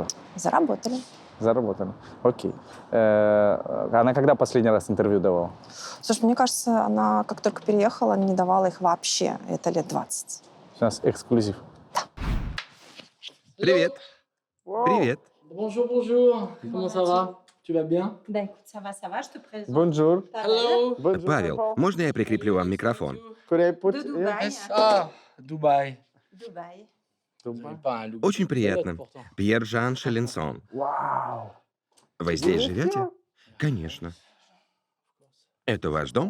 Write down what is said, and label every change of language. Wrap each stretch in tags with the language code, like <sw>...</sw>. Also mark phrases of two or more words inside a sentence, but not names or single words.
<ru>Заработали. Заработали. Окей. Она когда последний раз интервью давала? Слушай, мне кажется, она как только переехала, не давала их вообще. Это лет 20. У нас эксклюзив. Привет. Привет.</ru> <fr>Bonjour, bonjour. Comment ça va? Tu vas bien? Да, écoute, ça va, je te présente.</fr> <ru>Бонжур. Hello. Павел, можно я прикреплю вам микрофон? Дубай. Ah, Dubaï. Дубай. Очень приятно. Пьер Жан Шаленсон. Вау. Вы здесь живете? Конечно. Это ваш дом?</ru>